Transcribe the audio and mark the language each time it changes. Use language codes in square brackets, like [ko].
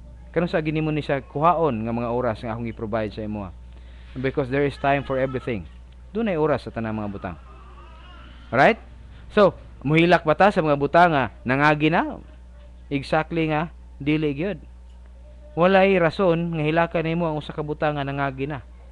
[ceb] Kano sa ginimo ni siya kuhaon nga mga oras nga akong gi-provide sa imo? [en] Because there is time for everything. [ceb] Dunay oras sa tanang mga butang. Alright? So, muhilak ba ta sa mga butang nga nangagi na? Exactly nga, dili gyud. Walay rason nga hilakan nimo ang usa ka butang nga nangagi na.